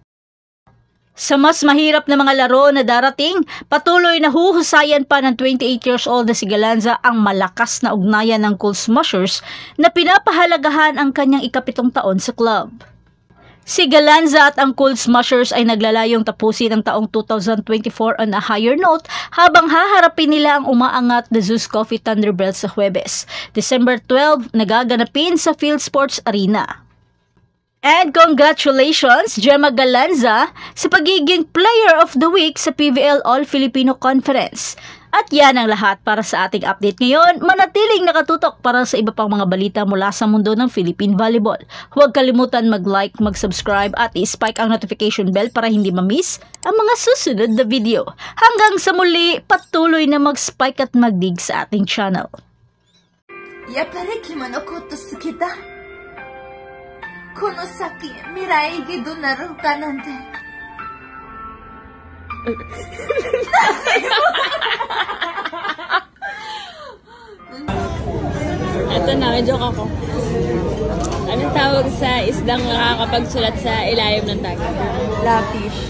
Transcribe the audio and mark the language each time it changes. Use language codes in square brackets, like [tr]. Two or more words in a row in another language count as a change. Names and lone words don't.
[tl] Sa mas mahirap na mga laro na darating, patuloy na huhusayan pa ng 28 years old na si Galanza ang malakas na ugnayan ng Cool Smashers na pinapahalagahan ang kanyang ika-7 taon sa club. Si Galanza at ang Cool Smashers ay naglalayong tapusin ang taong 2024 [en] on a higher note [tl] habang haharapin nila ang umaangat na Zeus Coffee Thunderbird sa Huwebes, December 12, nagaganapin sa Field Sports Arena. [en] And congratulations, [tl] Gemma Galanza, sa pagiging Player of the Week sa PVL All-Filipino Conference. At yan ang lahat para sa ating update ngayon. Manatiling nakatutok para sa iba pang mga balita mula sa mundo ng Philippine Volleyball. Huwag kalimutan mag-like, mag-subscribe at i-spike ang [en] notification bell [tl] para hindi ma-miss ang mga susunod na video. Hanggang sa muli, patuloy na mag-spike at mag-dig sa ating channel. [ja] やっぱり着物こと好きだ. この先、未来がどうなるかなんて。 [tl] Ito na, may joke ako. Anong tawag sa isdang nakakapagsulat sa ilalim ng dagat? Lafish.